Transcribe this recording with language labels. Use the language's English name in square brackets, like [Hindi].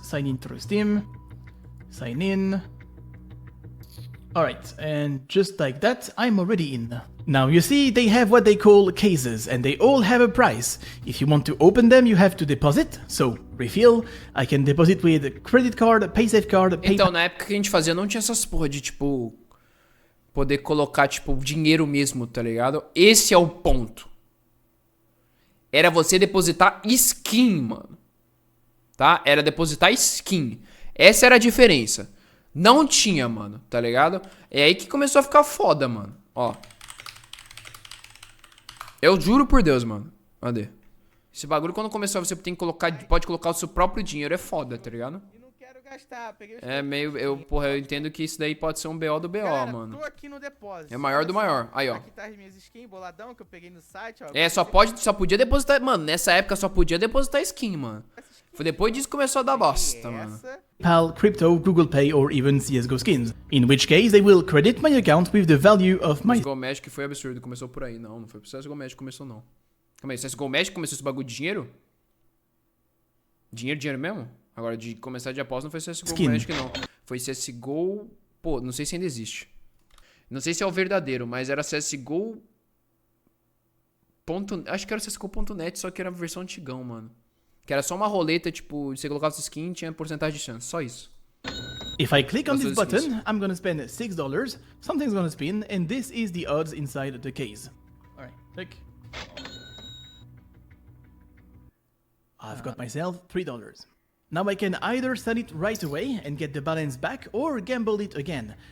[English] Sign in through Steam. Sign in. Alright, and just like that, I'm already in. Now you see, they have what they call cases, and they all have a price. If you want to open them, you have to deposit. So, refill, I can deposit with credit card, paysafe card, PayPal. [Portuguese] Então, na época que a gente fazia, não tinha essas porra de, tipo, poder colocar, tipo, dinheiro mesmo, tá ligado? Esse é o ponto. Era você depositar skin, mano. Tá? Era depositar skin. Essa era a diferença. Não tinha, mano, tá ligado? É aí que começou a ficar foda, mano. Ó. Eu juro por Deus, mano. Cadê? Esse bagulho, quando começou, você tem que colocar, pode colocar o seu próprio dinheiro, é foda, tá ligado? E não quero gastar, peguei os É meio, eu entendo que isso daí pode ser um BO do BO, Galera, mano. tô aqui no depósito. É maior do maior. Aí, ó. Aqui tá as minhas skins, boladão, que eu peguei no site, ó. É, só podia depositar, mano, nessa época só podia depositar skin, mano. Foi depois disso que começou a dar bosta, mano. [English] PayPal, crypto, Google Pay, or even CSGO skins. In which case, they will credit my account with the value of my... [Portuguese] CSGO Magic foi absurdo, começou por aí. Não foi pro CSGO Magic que começou, não. Calma aí, CSGO Magic começou esse bagulho de dinheiro? Dinheiro mesmo? Agora, de começar de aposta não foi CSGO Magic, não. Foi CSGO... Pô, não sei se ainda existe. Não sei se é o verdadeiro, mas era CSGO... Acho que era CSGO.net, só que era a versão antigão, mano. Que era só uma roleta, tipo, você colocava sua skin e tinha porcentagem de chance. Só isso. [English] If I click on this button, I'm gonna spend $6, something's gonna spin, and this is the odds inside the case. Alright, click. I've got myself $3. Now I can either sell it right away and get the balance back, or gamble it again.